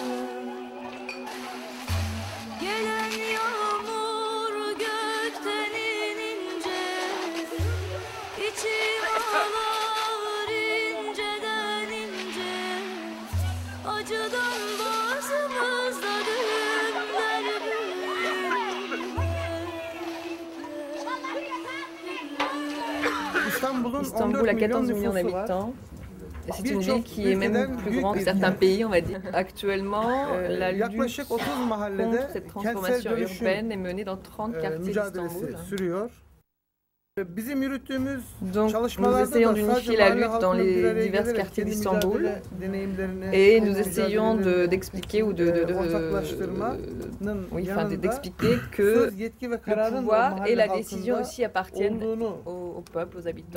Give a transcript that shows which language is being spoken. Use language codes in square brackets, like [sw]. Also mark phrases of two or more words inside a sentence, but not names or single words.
[tr] Gelen yağmur gökten inince, içim ağlar inceden ince. Acıdan bazımızda düğümler büyür. [fr] Istanbul a 14 millions d'habitants. C'est une ville qui est même plus grande que certains pays, on va dire. Actuellement, la lutte contre cette transformation urbaine est menée dans 30 quartiers d'Istanbul. Donc nous essayons d'unifier la lutte dans les divers quartiers d'Istanbul et nous essayons d'expliquer d'expliquer que le pouvoir et la décision aussi appartiennent au peuple, aux habitants.